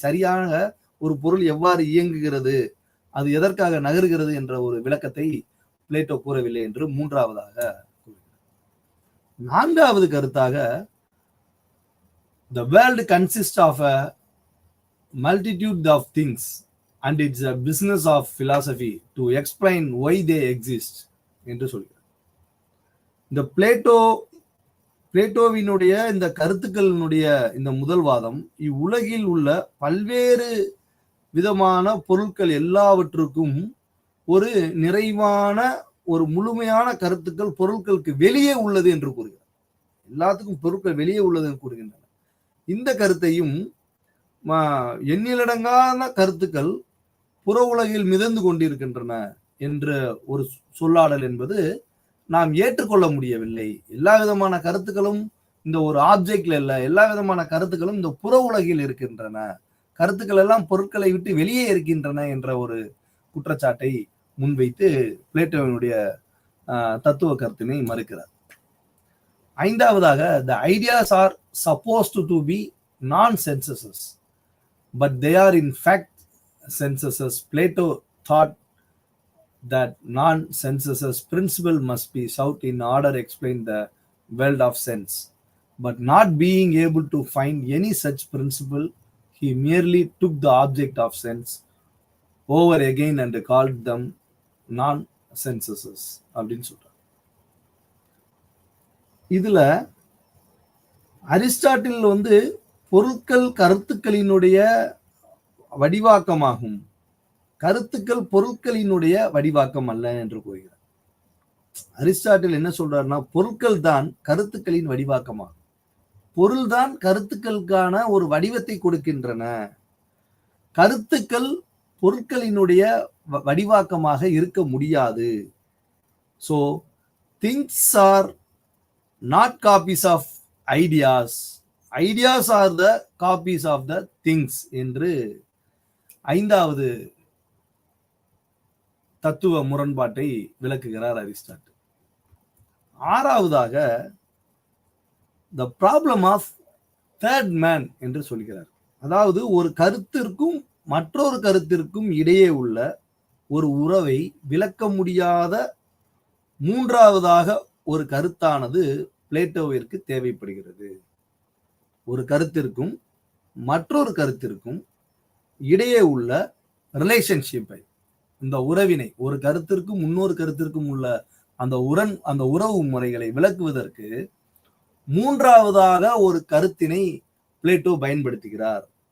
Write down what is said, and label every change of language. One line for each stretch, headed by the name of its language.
Tamil: சரியாக ஒரு பொருள் எவ்வாறு இயங்குகிறது, அது எதற்காக நகர்கிறது என்ற ஒரு விளக்கத்தை பிளேட்டோ கூறவில்லை என்று மூன்றாவதாக கூறுகிறார். நான்காவது கருத்தாக,
English: the world consists of a multitude of things and it's a business of philosophy to explain why they exist
Tamil: என்று சொல்கிறார். இந்த பிளேட்டோவினுடைய இந்த கருத்துக்களினுடைய இந்த முதல் வாதம், இவ்வுலகில் உள்ள பல்வேறு விதமான பொருட்கள் எல்லாவற்றுக்கும் ஒரு நிறைவான ஒரு முழுமையான கருத்துக்கள் பொருட்களுக்கு வெளியே உள்ளது என்று கூறுகிறார். எல்லாத்துக்கும் பொருட்கள் வெளியே உள்ளது என்று கூறுகின்றன. இந்த கருத்தையும் எண்ணிலடங்கான கருத்துக்கள் புற உலகில் மிதந்து கொண்டிருக்கின்றன என்ற ஒரு சொல்லாடல் என்பது நாம் ஏற்றுக்கொள்ள முடியவில்லை. எல்லா விதமான கருத்துக்களும் இந்த ஒரு ஆப்ஜெக்ட்ல இல்ல, எல்லா விதமான கருத்துக்களும் இந்த புற உலகில் இருக்கின்றன, கருத்துக்கள் எல்லாம் பொருட்களை விட்டு வெளியே இருக்கின்றன என்ற ஒரு குற்றச்சாட்டை முன்வைத்து பிளேட்டோவினுடைய தத்துவ கருத்தினை மறுக்கிறார். ஐந்தாவதாக,
English: the ideas are supposed to be non-senses, but they are in fact senses. Plato thought that non-senses principle must be sought in order to explain the world of sense, but not being able to find any such principle, he merely took the object of sense over again and called them non-senses
Tamil: அப்படின்னு சொல்றார். இதுல Aristotle வந்து பொருட்கள் கருத்துக்களினுடைய வடிவாக்கமாகும், கருத்துக்கள் பொருட்களினுடைய வடிவாக்கம் அல்ல என்று கூறுகிறார். Aristotle என்ன சொல்றாருன்னா, பொருட்கள் தான் கருத்துக்களின் வடிவாக்கமாகும், பொருள்தான் கருத்துக்களுக்கான ஒரு வடிவத்தை கொடுக்கின்றன, கருத்துக்கள் பொருட்களினுடைய வடிவாக்கமாக இருக்க முடியாது.
English: So things are not copies of ideas, ideas are the copies of the things
Tamil: என்று ஐந்தாவது தத்துவ முரண்பாட்டை விளக்குகிறார் அரிஸ்டாட்டில். ஆறாவதாக
English: the problem of third man
Tamil: என்று சொல்கிறார். அதாவது ஒரு கருத்திற்கும் மற்றொரு கருத்திற்கும் இடையே உள்ள ஒரு உறவை விளக்க முடியாத மூன்றாவதாக ஒரு கருத்தானது பிளேட்டோவிற்கு தேவைப்படுகிறது. ஒரு கருத்திற்கும் மற்றொரு கருத்திற்கும் இடையே உள்ள ரிலேஷன்ஷிப்பை, இந்த உறவினை, ஒரு கருத்திற்கும் இன்னொரு கருத்திற்கும் உள்ள அந்த உறவு முறைகளை விளக்குவதற்கு மூன்றாவதாக ஒரு கருத்தினை பிளேட்டோ பயன்படுத்துகிறார்.